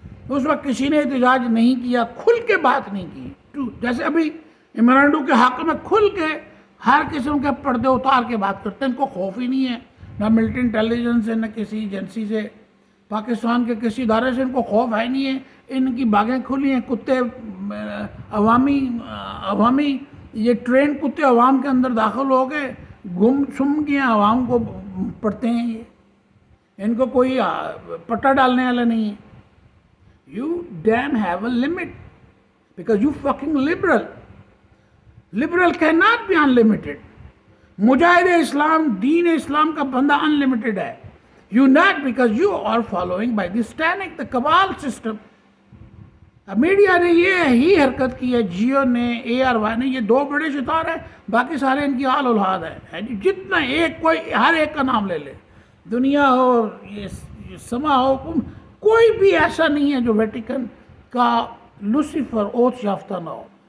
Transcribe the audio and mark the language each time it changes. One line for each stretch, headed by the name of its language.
Urdu: اس وقت کسی نے احتجاج نہیں کیا، کھل کے بات نہیں کی. جیسے ابھی عمرانڈو کے حق میں کھل کے ہر قسم کے پردے اتار کے بات کرتے ہیں. ان کو خوف ہی نہیں ہے، نہ ملٹری انٹیلیجنس سے، نہ کسی ایجنسی سے، پاکستان کے کسی ادارے سے ان کو خوف ہے نہیں ہے. ان کی باغیں کھلی ہیں. کتے عوامی یہ ٹرین کتے عوام کے اندر داخل ہو گئے، گم سم گئے، عوام کو پڑھتے ہیں. یہ ان کو کوئی پٹا ڈالنے والا نہیں ہے.
English: You damn have a limit because you fucking liberal. Liberal cannot be unlimited.
Urdu: مجاہد اسلام، دین اسلام کا بندہ unlimited ہے.
English: You not, because you are following by the Stanek, the cabal system.
Urdu: اب میڈیا نے یہ ہی حرکت کی ہے، جیو نے، ARY نے، یہ دو بڑے ستارے ہیں، باقی سارے ان کی آل اولاد ہے. جتنا ایک کوئی ہر ایک کا نام لے لے، دنیا ہو، یہ سما ہو، کوئی بھی ایسا نہیں ہے جو ویٹیکن کا لوسیفر اوت یافتہ نہ ہو.